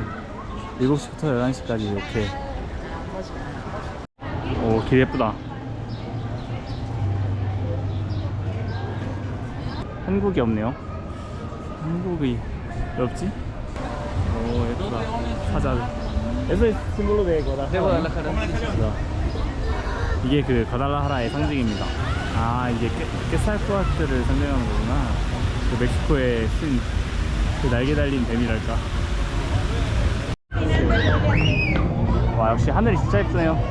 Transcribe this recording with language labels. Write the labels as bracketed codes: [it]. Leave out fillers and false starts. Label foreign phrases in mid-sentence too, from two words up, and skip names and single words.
[ko] 7시부터 11시까지 이렇게. 길 예쁘다. 한국이 없네요. 한국이 왜 없지? 예쁘다. 사자. [es] Eso es símbolo de Guadalajara. [ko] 이게 그 과달라하라의 상징입니다. 이게 깨살코아트를 상징하는 거구나. 그 멕시코의 신, 그 날개 달린 뱀이랄까. 와, 역시 하늘이 진짜 예쁘네요.